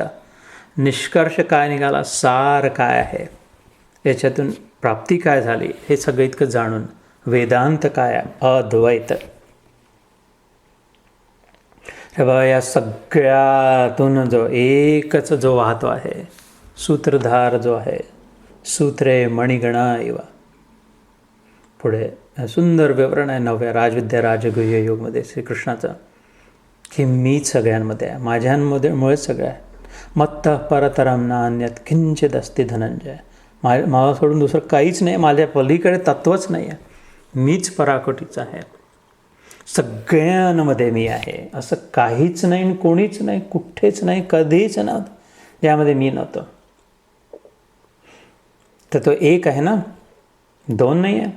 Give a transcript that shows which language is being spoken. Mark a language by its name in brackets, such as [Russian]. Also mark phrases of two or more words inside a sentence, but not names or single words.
[Marathi] निष्कर्ष काय निघाला, सार काय आहे, याच्यातून प्राप्ती काय झाली, हे सगळं इतकं जाणून वेदांत काय आहे, अद्वैत. हे बघा, या सगळ्यातून जो एकच जो वाहतो आहे, सूत्रधार जो आहे, [Sanskrit] सूत्रे मणिगणा इव. [Marathi] पुढे सुंदर विवरण आहे 9व्या राजविद्या राजगुह्य योगमध्ये श्रीकृष्णाचं, की मीच सगळ्यांमध्ये आहे, माझ्यांमध्ये मुळेच सगळं आहे. [Sanskrit] मत्तः परतरम नान्यत किंचित अस्ति धनंजय. [Marathi] मला सोडून दुसरं काहीच नाही, माझ्या पलीकडे तत्वच नाही आहे, मीच पराकोटीचं आहे, सगळ्यांमध्ये मी आहे, असं काहीच नाही, कोणीच नाही, कुठेच नाही, कधीच नव्हतं ज्यामध्ये मी नव्हतो. तर तो एक आहे ना, दोन नाही आहे.